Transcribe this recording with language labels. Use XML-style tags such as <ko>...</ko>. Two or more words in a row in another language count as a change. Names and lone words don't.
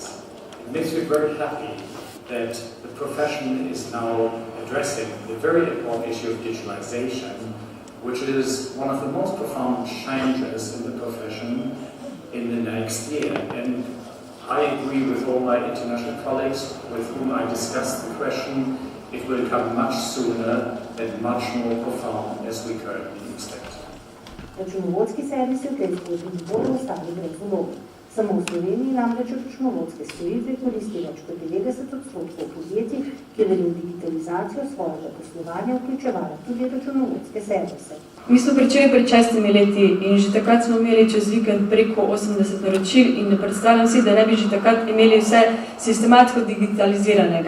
<en>It makes me very happy that the profession is now addressing the very important issue of digitalization, which is one of the most profound changes in the profession in the next year. And I agree with all my international colleagues with whom I discussed the question. It will come much sooner and much more profound as we currently expect.</en> <sl>Računovodski servisi v tej zgodbi ne bodo ostali brez vloge. Samo v Sloveniji namreč računovodske storitve koristi več kot 90% podjetij, ki je v digitalizacijo svojega poslovanja vključevala tudi računovodske servise. Mi smo pričeli pred 6 leti in že takrat smo imeli čez vikend preko 80 naročil in ne predstavljam si, da ne bi že takrat imeli vse sistematsko digitaliziranega.</sl>